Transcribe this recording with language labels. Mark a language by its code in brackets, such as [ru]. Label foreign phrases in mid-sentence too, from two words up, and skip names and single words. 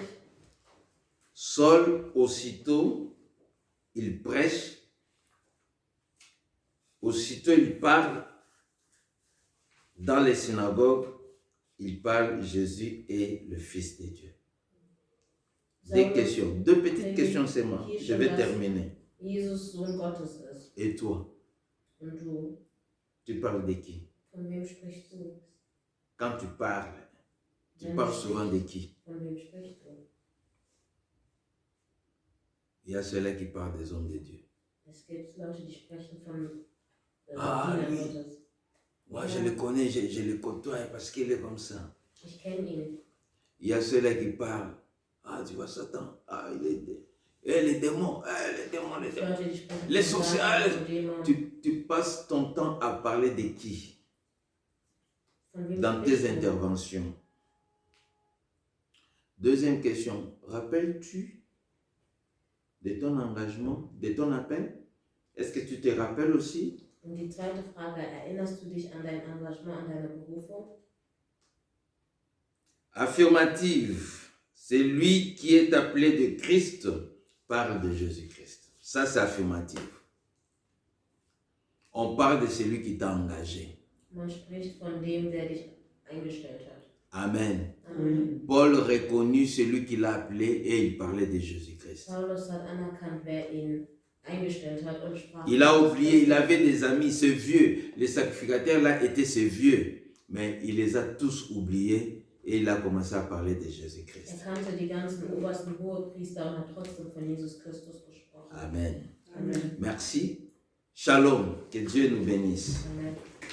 [fr] Saul, aussitôt, il prêche, aussitôt il parle dans les synagogues, il parle Jésus est le Fils de Dieu. Des questions, 2 petites questions seulement, je vais terminer. [de] Jesus Sohn Gottes ist. [fr] Et toi, [de] Und du, [fr] tu parles de qui? [de] von wem sprichst du? [fr] Quand tu parles [de] Wenn [fr] parles [de] du [fr] souvent [de] sprichst, [fr] de qui? [de] von wem sprichst du? [fr] Il y a ceux-là qui parlent des hommes de Dieu. [de] Es gibt Leute, die sprechen von [fr] Ah, [de] Dienern [fr] oui. [de] Gottes. [fr] Moi, je le connais, je le côtoie parce qu'il est comme ça. [de] Ich kenne ihn. [fr] Il y a ceux-là qui parlent. Ah, tu vois Satan. Ah, il est... les démons. Les démons, les [de] Es gibt [fr] démons. [de] Leute, die sprechen [fr] Les [de] von [fr] sorciers. [de] Satan und Dämonen. [fr] Tu passes ton temps à parler de qui [de] Von wem [fr] dans tes [de] sprichst du? [fr] interventions? Deuxième question. Rappelles-tu de ton engagement, de ton appel? Est-ce que tu te rappelles aussi? [de] Und die zweite Frage, erinnerst du dich an dein Engagement, an deine Berufung? [fr] Affirmative. C'est lui qui est appelé de Christ, parle de Jésus-Christ. Ça, c'est affirmatif. On parle de celui qui t'a engagé. [de] Man spricht von dem, der dich eingestellt hat. [fr] Amen. [de] Amen. [fr] Paul reconnut celui qui l'a appelé et il parlait de Jésus-Christ. [de] Paulus hat anerkannt, wer ihn eingestellt hat und sprach. [fr] Il a oublié, il avait des amis, ce vieux. Les sacrificateurs là étaient ces vieux. Mais il les a tous oubliés et il a commencé à parler de Jésus-Christ. [de] kannte die ganzen obersten Hohepriester und hat trotzdem von Jesus Christus gesprochen. [fr] Amen. [de] Amen. [fr] Merci. Shalom. Que Dieu nous bénisse. Amen.